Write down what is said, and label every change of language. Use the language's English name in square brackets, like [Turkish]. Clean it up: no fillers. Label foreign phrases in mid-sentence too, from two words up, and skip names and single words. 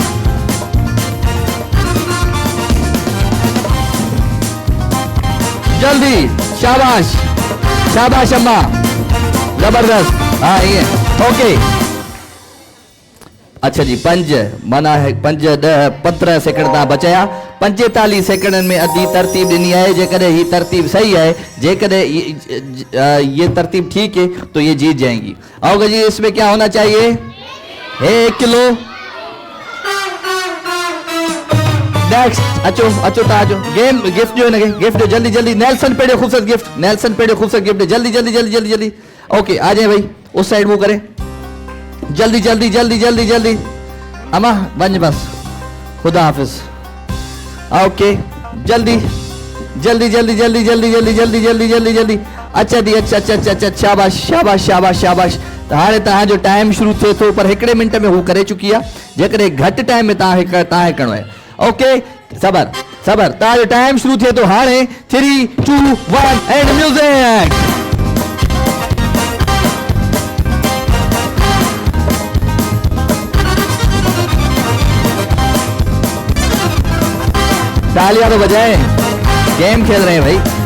[Hindi] जल्दी, शाबाश अम्मा, जबरदस्त। हाँ ये ओके। [Sindhi] अच्छा जी, 5 माना है 5 10 15 सेकंड तव्हां बचाया। 45 सेकंडनि में अधी तरतीब ॾिनी आहे। जेकॾहिं ही तरतीब सही है, [Hindi] जेकॾहिं ये तरतीब ठीक है तो ये जीत जाएंगी। आओगे जी, इसमें क्या होना चाहिए? [Sindhi] 1 किलो। नेक्स्ट अचो अचो ता अचो। [Hindi] गेम गिफ्ट जो है ना, गिफ्ट जो जल्दी जल्दी। नेल्सन पेड़ियो खूबसूरत गिफ्ट, नेल्सन पेड़ियो खूबसूरत गिफ्ट, जल्दी जल्दी जल्दी जल्दी जल्दी। ओके आ जाए भाई, उस साइड मूव करें, जल्दी जल्दी जल्दी जल्दी जल्दी। [Sindhi] अमा बंज बस, खुदा हाफिज। [Hindi] ओके जल्दी जल्दी जल्दी जल्दी जल्दी जल्दी जल्दी जल्दी जल्दी जल्दी। अच्छा दी, अच्छा अच्छा अच्छा अच्छा, शाबाश शाबाश शाबाश शाबाश। [Sindhi] हाणे तव्हां जो टाइम शुरू थिए थो, पर 1 मिनट में हू करे चुकी आहे। जेकॾहिं घटि टाइम में तव्हां करिणो आहे। ओके सबर सबर, तव्हां जो टाइम शुरू थिए थो हाणे। [English] 3 2 1 and music. [Hindi] तालियां तो बजाएं, गेम खेल रहे हैं भाई।